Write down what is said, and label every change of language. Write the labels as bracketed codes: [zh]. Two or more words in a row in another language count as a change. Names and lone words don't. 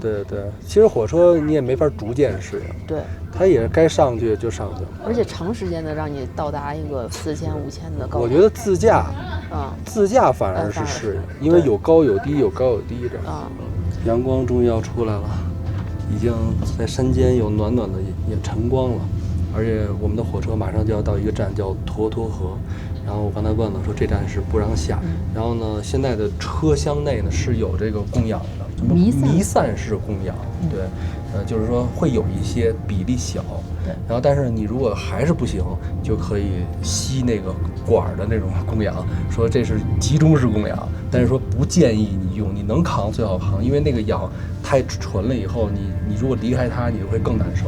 [zh] 對，其實火車你也沒法逐漸適應。對。它也是該上去就上去。而且長時間的讓你到達一個4000、5000的高。我覺得自駕反而是適應，因為有高有低，有高有低這樣。陽光終於要出來了，已經在山間有暖暖的晨光了，而且我們的火車馬上就要到一個站叫沱沱河。然後我剛才問了，說這站是不讓下。然後呢，現在的車廂內呢是有這個供氧的。彌散式供氧，对，就是说会有一些比例小，然后但是你如果还是不行，就可以吸那个管的那种供氧，说这是集中式供氧，但是说不建议你用，你能扛最好扛，因为那个氧太纯了以后，你如果离開它，你就會更難受。